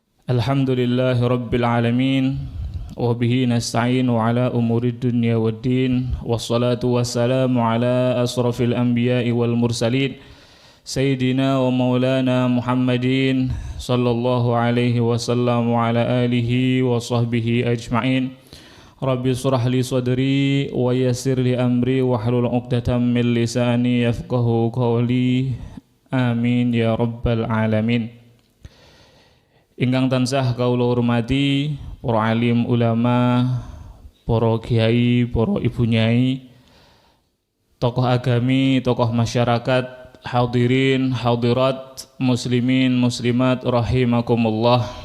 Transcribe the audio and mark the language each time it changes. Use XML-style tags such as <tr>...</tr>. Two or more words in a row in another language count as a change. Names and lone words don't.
<ar>الحمد لله رب العالمين وبه نستعين على أمور الدنيا والدين والصلاة والسلام على أشرف الأنبياء والمرسلين سيدنا ومولانا محمد صلى الله عليه وسلم وعلى آله وصحبه أجمعين رب اشرح لي صدري ويسر لي أمري واحلل عقدة من لساني يفقهوا قولي آمين يا رب العالمين.</ar> <jv>Ingkang tansah kawula hormati para alim ulama, para kiai, para ibu nyai, tokoh agami, tokoh masyarakat, hadirin, hadirat, muslimin, muslimat rahimakumullah.</jv>